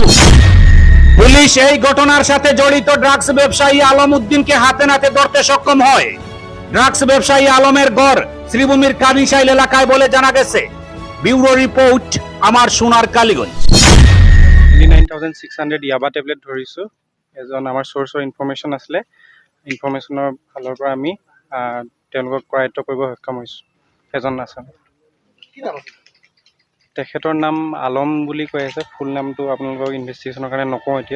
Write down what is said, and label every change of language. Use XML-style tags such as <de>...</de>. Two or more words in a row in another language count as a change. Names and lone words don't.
<bn>পুলিশ এই ঘটনার সাথে জড়িত ড্রাগস ব্যবসায়ী আলম উদ্দিনকে হাতে নাতে ধরতে সক্ষম হয়। ড্রাগস ব্যবসায়ী আলমের গড় শ্রীভূমির কানিশাইল এলাকায় বলে জানা গেছে। ব্যুরো রিপোর্ট, আমার সোনার কালীগঞ্জ।</bn> <as>29,600 ইয়াবা টেবলেট ধৰিছোঁ। এজন আমাৰ</as> <en>source-ৰ information</en> <as>আছিলে, ইনফৰ্মেশ্যনৰ ফালৰ পৰা আমি তেওঁলোকক কৰায়ত্ব কৰিব সক্ষম হৈছোঁ। এজন আছামী, তেখেতৰ নাম আলম বুলি কৈ আছে। ফুল নামটো আপোনালোকক ইনভেষ্টিগেশ্যনৰ কাৰণে নকওঁ এতিয়া।</as>